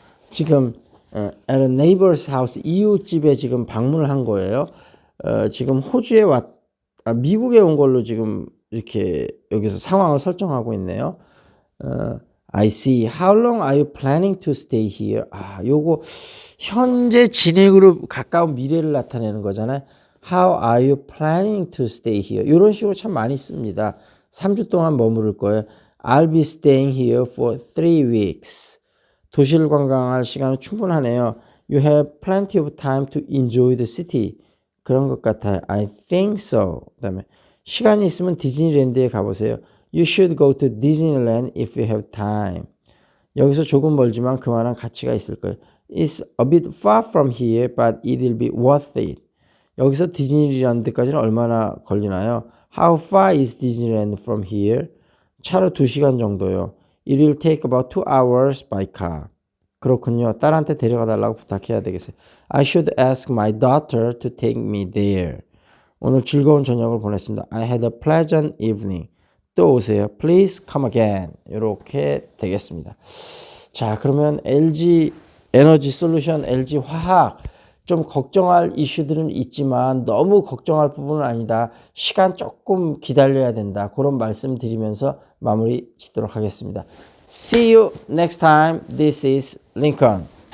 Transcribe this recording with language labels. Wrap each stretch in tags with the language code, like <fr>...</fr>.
<ko>지금</ko> <en>at a neighbor's house</en> <ko>이웃집에 지금 방문을 한 거예요. 지금 호주에 미국에 온 걸로 지금 이렇게 여기서 상황을 설정하고 있네요.</ko> <en>I see. How long are you planning to stay here?</en> <ko>요거 현재 진행으로 가까운 미래를 나타내는 거잖아요.</ko> <en>How are you planning to stay here?</en> <ko>이런 식으로 참 많이 씁니다. 3주 동안 머무를 거예요.</ko> <en>I'll be staying here for 3 weeks.</en> <ko>도시를 관광할 시간은 충분하네요.</ko> <en>You have plenty of time to enjoy the city.</en> <ko>그런 것 같아요.</ko> <en>I think so.</en> <ko>그다음에 시간이 있으면 디즈니랜드에 가보세요.</ko> <en>You should go to Disneyland if you have time.</en> <ko>여기서 조금 멀지만 그만한 가치가 있을 거예요.</ko> <en>It's a bit far from here, but it will be worth it.</en> <ko>여기서 디즈니랜드까지는 얼마나 걸리나요?</ko> <en>How far is Disneyland from here?</en> <ko>차로 2시간 정도요.</ko> <en>It will take about 2 hours by car.</en> <ko>그렇군요. 딸한테 데려가 달라고 부탁해야 되겠어요.</ko> <en>I should ask my daughter to take me there.</en> <ko>오늘 즐거운 저녁을 보냈습니다.</ko> <en>I had a pleasant evening.</en> <ko>또 오세요.</ko> <en>Please come again.</en> <ko>이렇게 되겠습니다. 자, 그러면 LG 에너지 솔루션, LG 화학 좀 걱정할 이슈들은 있지만 너무 걱정할 부분은 아니다. 시간 조금 기다려야 된다. 그런 말씀 드리면서 마무리 짓도록 하겠습니다.</ko> <en>See you next time. This is Lincoln.</en>